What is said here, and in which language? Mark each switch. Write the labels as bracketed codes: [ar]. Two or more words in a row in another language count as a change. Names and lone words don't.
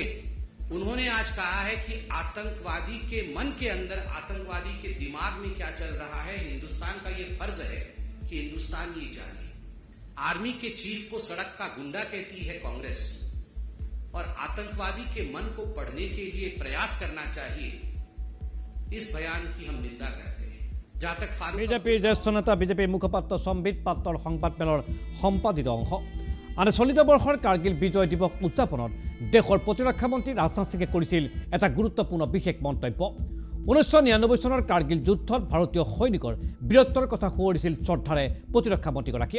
[hi] उन्होंने आज कहा है कि आतंकवादी के मन के अंदर, आतंकवादी के दिमाग में क्या चल रहा है, हिंदुस्तान का ये फर्ज है कि हिंदुस्तान ये जाने। आर्मी के चीफ को सड़क का गुंडा कहती है कांग्रेस, और आतंकवादी के मन को पढ़ने के लिए प्रयास करना चाहिए, इस बयान की हम निंदा करते हैं। जहां तक [as] বিজেপিৰ জ্যেষ্ঠ নেতা বিজেপিৰ মুখপাত্ৰ সম্বিত পাত্ৰৰ সংবাদমেলৰ সম্পাদিত অংশ। আনহাতে চলিত বৰ্ষৰ কাৰ্গিল বিজয় দিৱস উদযাপনত দেশৰ প্ৰতিৰক্ষা মন্ত্ৰী ৰাজনাথ সিঙে কৰিছিল এটা গুৰুত্বপূৰ্ণ বিশেষ মন্তব্য। 1999 চনৰ কাৰ্গিল যুদ্ধত ভাৰতীয় সৈনিকৰ বীৰত্বৰ কথা সোঁৱৰিছিল শ্ৰদ্ধাৰে প্ৰতিৰক্ষা মন্ত্ৰীগৰাকীয়ে।